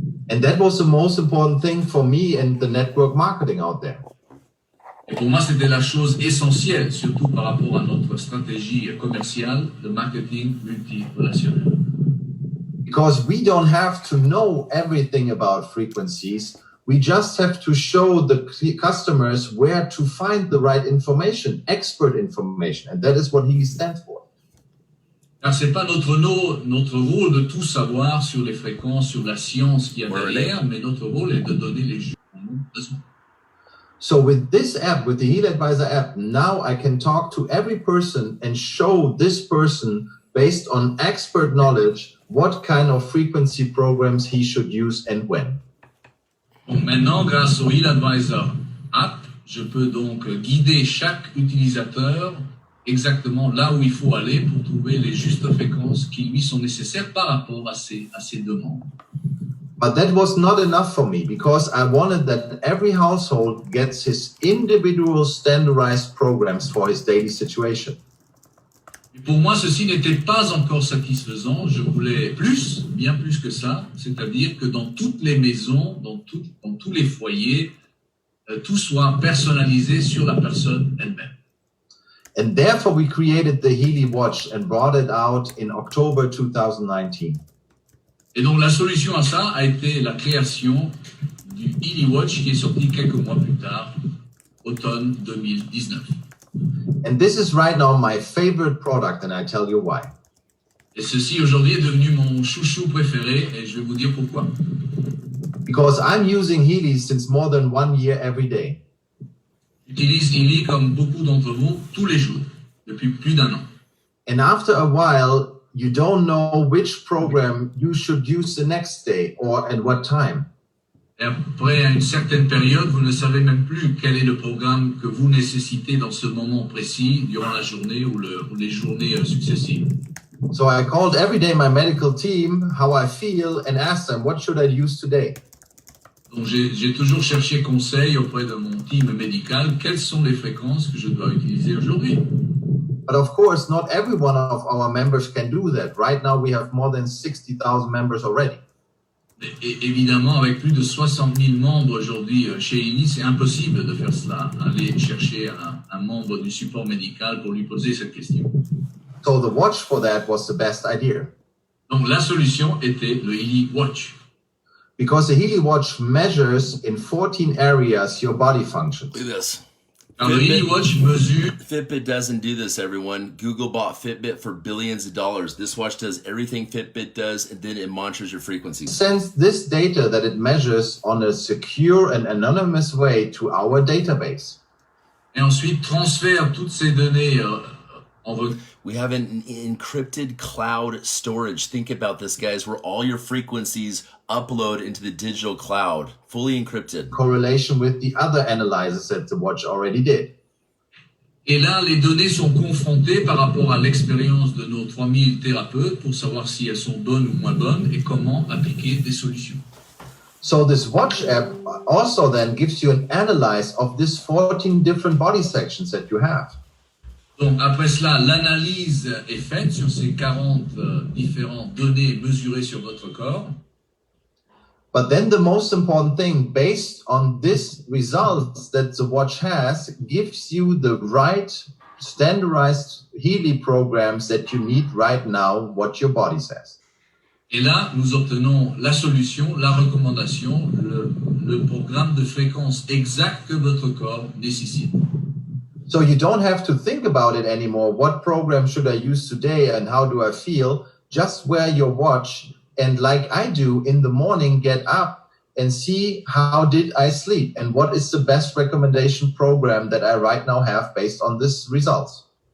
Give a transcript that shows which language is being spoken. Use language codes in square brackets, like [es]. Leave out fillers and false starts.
[en] And that was the most important thing for me and the network marketing out there. [fr] Et pour moi, c'était la chose essentielle, surtout par rapport à notre stratégie commerciale de marketing multirelationnel. [en] Because we don't have to know everything about frequencies. We just have to show the customers where to find the right information, expert information, and that is what he stands for. [fr] Car c'est pas notre rôle de tout savoir sur les fréquences, sur la science qu'il y a derrière, mais notre rôle est de donner les jeux dont nous avons besoin. [en] So with this app, with the Heal Advisor app, now I can talk to every person and show this person, based on expert knowledge, what kind of frequency programs he should use and when. [fr] Donc maintenant, grâce au Heal Advisor app, je peux donc guider chaque utilisateur exactement là où il faut aller pour trouver les justes fréquences qui lui sont nécessaires par rapport à ses demandes. [en] But that was not enough for me, because I wanted that every household gets his individual standardized programs for his daily situation. [fr] Et pour moi, ceci n'était pas encore satisfaisant. Je voulais plus, bien plus que ça, c'est-à-dire que dans toutes les maisons, dans tous les foyers, tout soit personnalisé sur la personne elle-même. [en] And therefore we created the Healy Watch and brought it out in October 2019. [fr] Et donc la solution à ça a été la création du Healy Watch qui est sorti quelques mois plus tard, automne 2019. [en] And this is right now my favorite product, and I tell you why. [fr] Et ceci aujourd'hui est devenu mon chouchou préféré et je vais vous dire pourquoi. [en] Because I'm using Healy since more than 1 year every day. [fr] J'utilise Healy comme beaucoup d'entre vous tous les jours, depuis plus d'1 an. [en] And after a while, you don't know which program you should use the next day or at what time. [fr] Et après, à une certaine période, vous ne savez même plus quel est le programme que vous nécessitez dans ce moment précis, durant la journée ou les journées successives. [en] So I called every day my medical team, how I feel, and asked them, what should I use today? [fr] Donc j'ai toujours cherché conseil auprès de mon team médical, quelles sont les fréquences que je dois utiliser aujourd'hui. [en] But of course, not every one of our members can do that. Right now, we have more than 60,000 members already. [fr] Et évidemment, avec plus de 60 000 membres aujourd'hui chez Healy, c'est impossible de faire cela, aller chercher un membre du support médical pour lui poser cette question. [en] So the watch for that was the best idea. [fr] Donc la solution était le Healy Watch. [en] Because the Healy Watch measures in 14 areas your body functions. Look at this. [fr] Alors le Healy Watch mesure... [en] Fitbit doesn't do this, everyone. Google bought Fitbit for billions of dollars. This watch does everything Fitbit does, and then it monitors your frequencies. Sends this data that it measures on a secure and anonymous way to our database. [fr] Et ensuite transfère toutes ces données [en] We have an encrypted cloud storage. Think about this, guys, where all your frequencies upload into the digital cloud, fully encrypted. Correlation with the other analyzers that the watch already did. [fr] Et là, les données sont confrontées par rapport à l'expérience de nos 3000 thérapeutes pour savoir si elles sont bonnes ou moins bonnes et comment appliquer des solutions. [en] So this watch app also then gives you an analyze of these 14 different body sections that you have. [fr] Donc après cela, l'analyse est faite sur ces 40 différentes données mesurées sur votre corps. [en] But then the most important thing, based on this results that the watch has, gives you the right standardized Healy programs that you need right now, what your body says. [fr] Et là, nous obtenons la solution, la recommandation, le programme de fréquence exact que votre corps nécessite. [en] So you don't have to think about it anymore. What program should I use today and how do I feel? Just wear your watch and like I do in the morning, get up and see how did I sleep and what is the best recommendation program that I right now have based on these results.